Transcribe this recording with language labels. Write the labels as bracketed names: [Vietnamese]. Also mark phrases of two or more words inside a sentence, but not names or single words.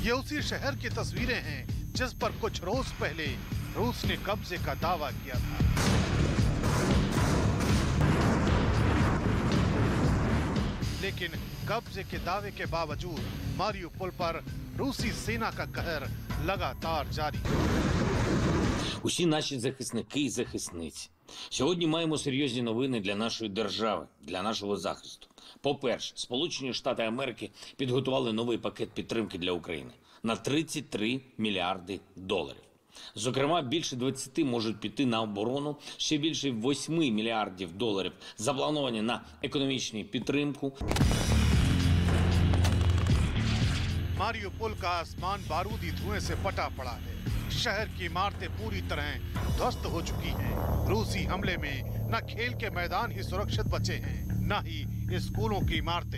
[Hindi] ये उसी शहर की तस्वीरें हैं जिस पर कुछ रोज पहले रूस ने कब्जे का दावा किया था। लेकिन कब्जे के दावे के बावजूद मारियोपोल पर रूसी सेना का कहर लगातार जारी है। [Ukrainian] Усі наші захисники і захисниці. Сьогодні маємо серйозні новини для нашої держави, для нашого захисту. По-перше, Сполучені Штати Америки підготували новий пакет підтримки для України на 33 мільярди доларів. Зокрема, більше 20 можуть піти на оборону, ще більше 8 мільярдів доларів заплановані на економічну підтримку. [Hindi] मारियोपोल का आसमान बारूदी धुएं से पटा पड़ा है। शहर की इमारतें पूरी तरह ध्वस्त हो चुकी हैं। रूसी हमले में न खेल के मैदान ही सुरक्षित बचे हैं, न ही स्कूलों की इमारतें।